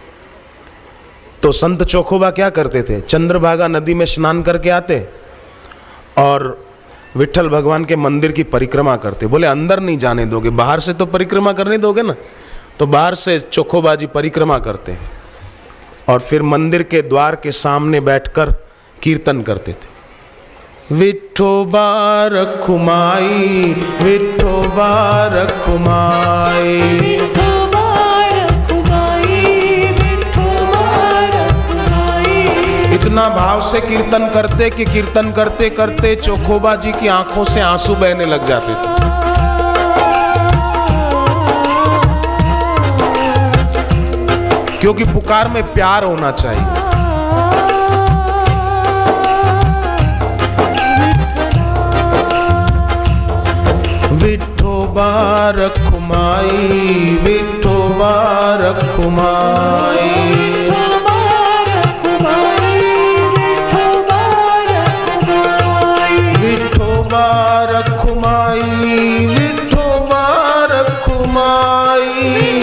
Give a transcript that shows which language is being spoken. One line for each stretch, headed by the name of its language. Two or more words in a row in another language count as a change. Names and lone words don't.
Hindi: तो संत चोखोबा क्या करते थे, चंद्रभागा नदी में स्नान करके आते और विट्ठल भगवान के मंदिर की परिक्रमा करते। बोले अंदर नहीं जाने दोगे, बाहर से तो परिक्रमा करने दोगे ना। तो बाहर से चोखोबा जी परिक्रमा करते और फिर मंदिर के द्वार के सामने बैठकर कीर्तन करते थे। विठोबा रखुमाई, विठोबा रखुमाई, विठोबा रखुमाई, विठोबा रखुमाई। इतना भाव से कीर्तन करते कि कीर्तन करते करते चोखोबा जी की आंखों से आंसू बहने लग जाते थे। क्योंकि पुकार में प्यार होना चाहिए। विठोबा रखुमाई, विठोबा रखुमाई, विठोबा रखुमाई, विठोबा रखुमाई,